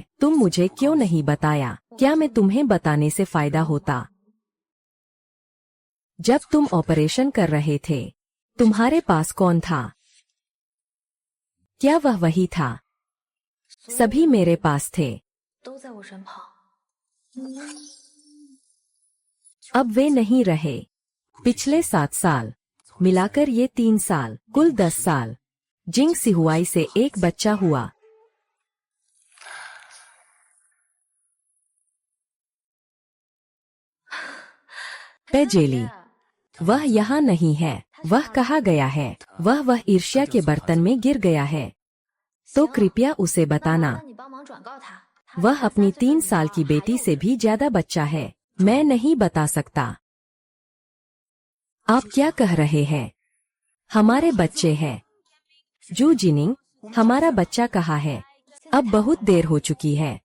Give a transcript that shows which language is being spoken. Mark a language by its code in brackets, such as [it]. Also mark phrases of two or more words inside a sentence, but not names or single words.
[hi] तुम मुझे क्यों नहीं बताया? क्या मैं तुम्हें बताने से फायदा होता? जब तुम ऑपरेशन कर रहे थे, तुम्हारे पास कौन था? क्या वह वही था? सभी मेरे पास थे। [zh] 都在我身旁。 [hi] अब वे नहीं रहे। पिछले 7 साल मिलाकर ये 3 साल, कुल 10 साल। जिंग सिहुआई से एक बच्चा हुआ। पेजेली, वह यहाँ नहीं है। वह कहाँ गया है? वह ईर्ष्या के बर्तन में गिर गया है। तो कृपया उसे बताना। [zh] 那你帮忙转告他。 [hi] वह अपनी 3 साल की बेटी से भी ज्यादा बच्चा है। मैं नहीं बता सकता। आप क्या कह रहे हैं? हमारे बच्चे हैं। जू जिनिंग, हमारा बच्चा कहाँ है? अब बहुत देर हो चुकी है।